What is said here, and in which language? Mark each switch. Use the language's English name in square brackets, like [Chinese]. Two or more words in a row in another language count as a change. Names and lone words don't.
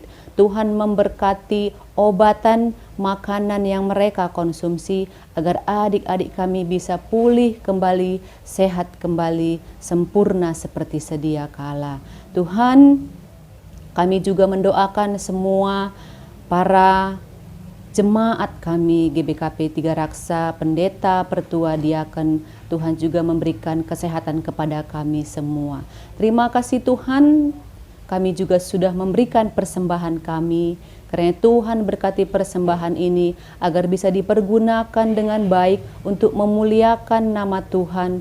[Indonesian] Tuhan memberkati obatan, makanan yang mereka konsumsi agar adik-adik kami bisa pulih kembali, sehat kembali, sempurna seperti sedia kala. Tuhan, kami juga mendoakan semua para jemaat kami GBKP Tiga Raksa, pendeta, pertua, diaken. Tuhan juga memberikan kesehatan kepada kami semua. Terima kasih Tuhan, kami juga sudah memberikan persembahan kami. Karena Tuhan berkati persembahan ini agar bisa dipergunakan dengan baik untuk memuliakan nama Tuhan.